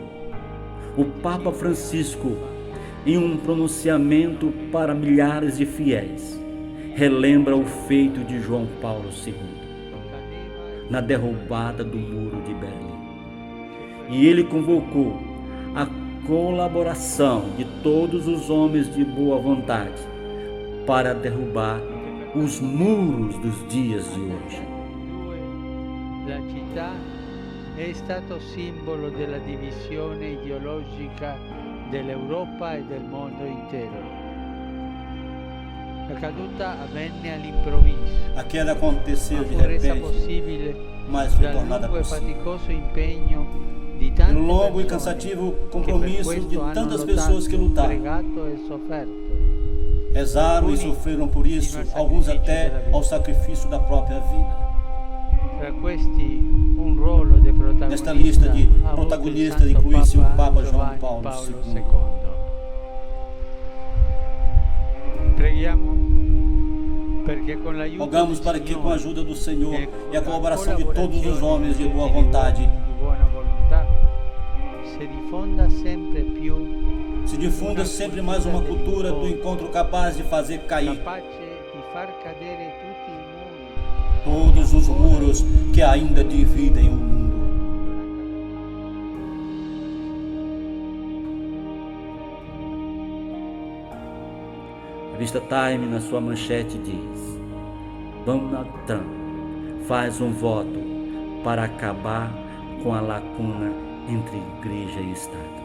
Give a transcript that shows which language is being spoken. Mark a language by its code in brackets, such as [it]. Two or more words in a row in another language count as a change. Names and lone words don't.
[pt] O Papa Francisco, em um pronunciamento para milhares de fiéis, relembra o feito de João Paulo II na derrubada do Muro de Berlim. E ele convocou a colaboração de todos os homens de boa vontade para derrubar os muros dos dias de hoje. [it] La città è stato simbolo della divisione ideologica dell'Europa e del mondo intero. La caduta avvenne all'improvviso, [pt] A queda aconteceu de [it] resa [pt] repente, [it] possibile [pt] mas foi [it] dal [pt] tornada [it] lungo e [pt] possível [it] faticoso impegno di tante [pt] pelo longo e [it] persone [pt] cansativo [it] che per [pt] compromisso [it] questo [pt] de [it] hanno [pt] tantas [it] lottato, [pt] pessoas que lutaram, [it] pregato e sofferto. [pt] rezaram e sofreram por isso, alguns até ao sacrifício da própria vida. [it] Tra questi un ruolo di protagonista [pt] Nesta lista de [it] ha avuto il [pt] protagonistas [it] Santo [pt] inclui-se o Papa João [it] Giovanni [pt] Paulo [it] Paolo II. [pt] II. [it] Preghiamo perché con l'aiuto [pt] Rogamos [it] del [pt] para que, com a [it] Signore [pt] ajuda do Senhor e e a colaboração de todos os [it] collaborazione [pt] homens de [it] di [pt] boa [it] tutti gli [pt] vontade, [it] uomini di buona volontà, si diffonda sempre più [pt] se difunda sempre mais uma cultura do encontro capaz de fazer cair [it] capace di far cadere tutti i muri. [pt] todos os muros que ainda dividem o mundo. A revista Time, na sua manchete, diz: Donald Trump faz um voto para acabar com a lacuna entre igreja e Estado.